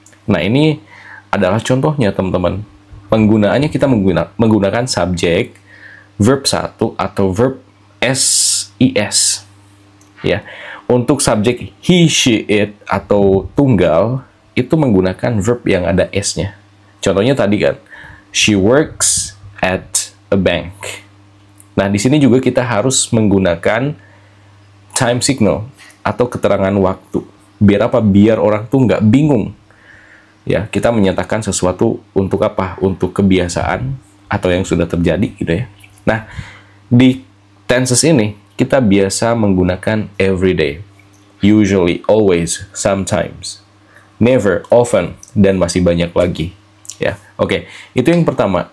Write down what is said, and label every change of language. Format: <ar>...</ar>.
<id>Nah, ini adalah contohnya teman-teman. Penggunaannya kita menggunakan subjek, verb 1 atau verb SIS. Ya. Untuk subjek he, she, it atau tunggal itu menggunakan verb yang ada S-nya. Contohnya tadi kan,</id> <en>she works at a bank.</en> <id>Nah, di sini juga kita harus menggunakan time signal atau keterangan waktu. Biar apa? Biar orang tuh nggak bingung. Ya, kita menyatakan sesuatu untuk apa? Untuk kebiasaan atau yang sudah terjadi gitu ya. Nah, di tenses ini kita biasa menggunakan everyday, usually, always, sometimes, never, often, dan masih banyak lagi. Ya, oke. Itu yang pertama.</id>